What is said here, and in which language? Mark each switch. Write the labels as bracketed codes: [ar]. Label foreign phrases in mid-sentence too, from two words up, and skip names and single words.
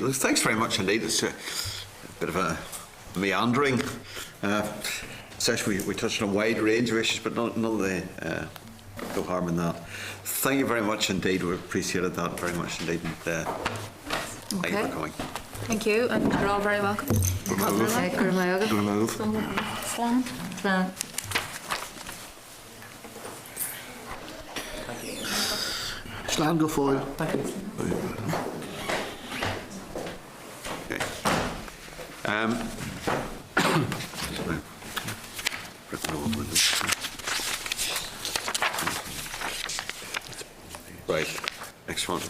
[en] Thanks very much indeed. It's a bit of a meandering session. We touched on a wide range of issues, but none of the no harm in that. Thank you very much indeed. We appreciated that very much indeed. Thank you for coming. Thank you, and you're all very welcome. [ga] Slán go fóill. [en] Right, next one.